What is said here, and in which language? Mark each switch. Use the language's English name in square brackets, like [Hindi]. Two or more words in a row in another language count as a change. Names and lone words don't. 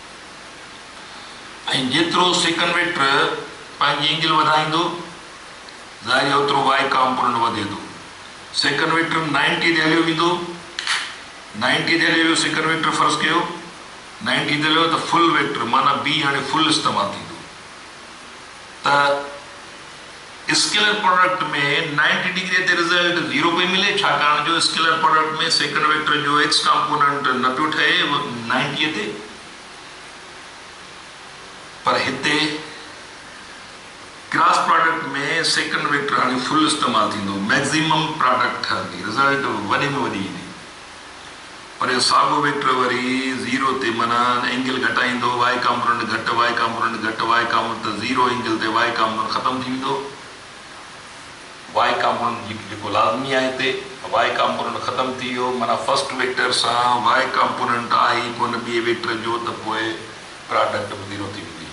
[Sindhi] ऐं जेतिरो [English] second vector [Sindhi] पंहिंजी एंगल वधाईंदो, ज़ाहिर ओतिरो [English] y component [Sindhi] वधे थो। [English] second vector [Sindhi] 90 ते हलियो वेंदो, 90 ते हलियो [English] second vector [Sindhi] फर्ज़ कयो 90 ते हलियो त [English] full vector [Sindhi] माना बी हाणे फुल इस्तेमालु थींदो। त [English] scalar product [Sindhi] में 90 डिग्री ते रिजल्ट 0 पे मिले, छाकाणि जो [English] scalar product [Sindhi] में [English] second vector [Sindhi] जो [English] x component [Sindhi] न पियो ठहे 90 ते, पर हिते [English] cross product [Sindhi] में [English] second vector [Sindhi] हाणे फुल इस्तेमालु थींदो, [English] maximum product [Sindhi] ठहंदी, रिजल्ट वॾे में वॾी ईंदी। पर साॻियो वेक्टर वरी 0 ते माना एंगल घटाईंदो, [English] y component [Sindhi] घटि [English] y component [Sindhi] घटि [English] y component [Sindhi] त 0 एंगल ते [English] y component [Sindhi] ख़तम थी वेंदो। [English] y component [Sindhi] जेको लाज़मी आहे हिते [English] y component [Sindhi] ख़तम थी वियो माना [English] first vector [Sindhi] सां [English] y component [Sindhi] आहे कोन ॿिए वेक्टर जो, त पोइ प्रोडक्ट बि 0 थी वेंदी।